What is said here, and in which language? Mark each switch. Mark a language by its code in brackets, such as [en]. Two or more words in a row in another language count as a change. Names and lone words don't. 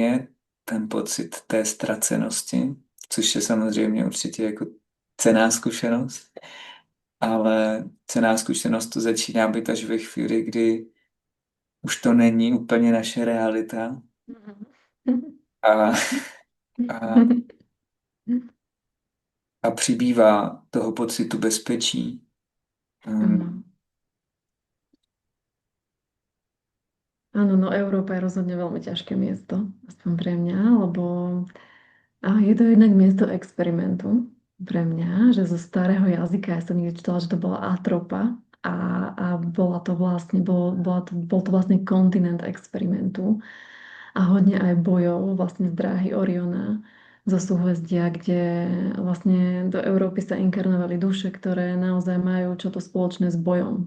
[cs] je, ten pocit té ztracenosti, což je samozřejmě určitě jako cenná zkušenost, ale cenná zkušenost to začíná být až ve chvíli, kdy už to není úplně naše realita a, a, a přibývá toho pocitu bezpečí. [sk] Áno. Um, Áno, no Európa je rozhodne veľmi ťažké miesto, aspoň pre mňa, lebo je to jednak miesto experimentu pre mňa, že zo starého jazyka ja som niekde čítala, že to bola atropa a bola to vlastne, bol to vlastne kontinent experimentu a hodne aj bojov vlastne z dráhy Oriona zo súhvezdia, kde vlastne do Európy sa inkarnovali duše, ktoré naozaj majú čo to spoločné s bojom.